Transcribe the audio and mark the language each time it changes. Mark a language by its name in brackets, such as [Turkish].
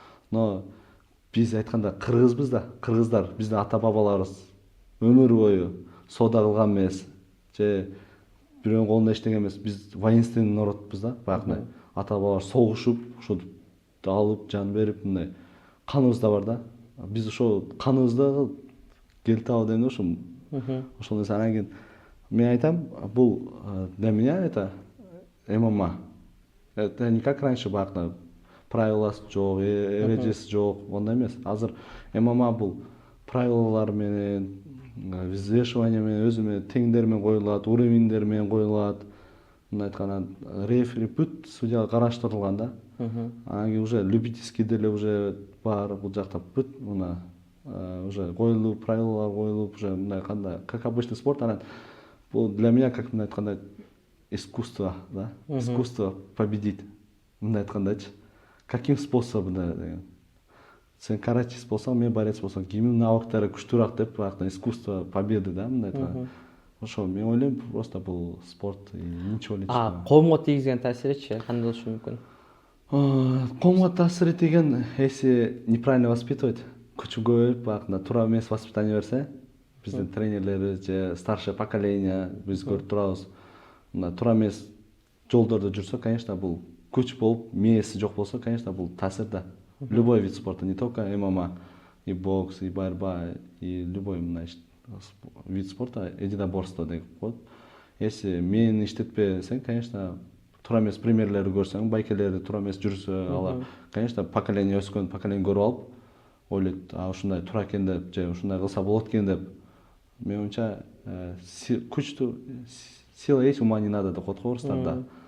[Kyrgyz] Но биз айтканда кыргызбыз да, кыргыздар, биздин ата бабаларыбыз өмүр бою соода кылган эмес, же бирөөнүн колунда иштеген эмес. Биз воинственный народбуз да, баягы ата бабалар согушуп, ошо алып, жан берип мындай каныбызда бар да. Биз ошо каныбызда келтип алып дейм да ошо. Ошол нерсе анан кийин мен айтам, бул для меня это ММА. Это не как раньше баягы правиласы жок, эрежеси жок, ондай эмес. Азыр ММА бул правилалар менен, взвешивание менен, өзү менен теңдер менен коюлат, уровеньдер менен коюлат. Мындай айтканда рефери бүт судья караштырылган да. Анан кийин уже любительский деле уже бар бул жакта бүт мына уже коюлуп, правилалар коюлуп, уже мындай кандай, как обычный спорт. Анан бул для меня как мындай айтканда искусство, да? Искусство победить. Мындай айткандачы. Каким способом деген. Сен каратист болсаң, мен борец болсам, кимдин навыктары күчтүүрөөк деп баягы искусство победы, да, мындай айтканда. Ошо мен ойлойм, просто бул спорт и ничего личного. Коомго тийгизген таасиричи кандай болушу мүмкүн? Коомго таасир этеген, если неправильно воспитывать, күчү көбөйүп, баягы туура эмес воспитание берсе, биздин тренерлерибиз же старшее поколение биз көрүп турабыз. Мына туура эмес жолдордо жүрсө, конечно, бул күч болуп, мээси жок болсо, конечно, бул таасир да. [Russian] Любой вид спорта, не только ММА, и бокс, и борьба, и любой вид спорта, единоборство деп коет. [Kyrgyz] Если мээни иштетпесең, конечно, туура эмес примерлерди көрсөң, байкелерди туура эмес жүрсө, алар, конечно, поколение өскөн поколение көрүп алып, ойлойт, ушундай туура экен деп, же ушундай кылса болот экен деп. Мен оюмча, күчтү сила есть, ума не надо деп коет го орустарда.